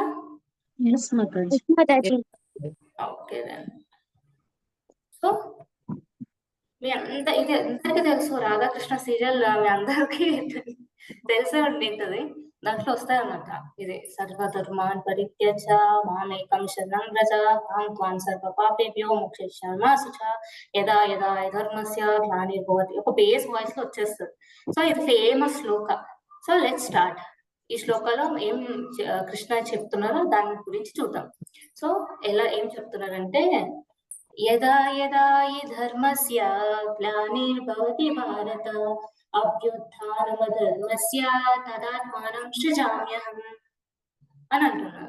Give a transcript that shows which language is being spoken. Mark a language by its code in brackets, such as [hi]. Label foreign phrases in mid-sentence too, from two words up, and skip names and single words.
[en] Yes Mataji. okay then. [te] సో ఇది అందరికీ తెలుసు, రాధాకృష్ణ సీరియల్ మీ అందరికీ తెలిసే ఉండింటది. దాంట్లో వస్తాయి అన్నమాట, ఇది [sa] సర్వధర్మాన్ పరిత్యజ మామేకం శరణం వ్రజ అహం త్వాం సర్వ పాపేభ్యో మోక్షయిష్యామి యదా యదా హి ధర్మస్య గ్లానిర్భవతి. [te] ఒక [en] base voice [te] లో వచ్చేస్తుంది. సో ఇది ఫేమస్ శ్లోక. [en] so let's start. [te] ఈ శ్లోకాలో ఏం కృష్ణ చెప్తున్నారో దాని గురించి చూద్దాం. సో ఏం చెప్తున్నారంటే, [sa] యదా యదా హి ధర్మస్య గ్లానిర్భవతి భారత అభ్యుత్థానమధర్మస్య తదాత్మానం సృజామ్యహం [te] అని అంటున్నారు.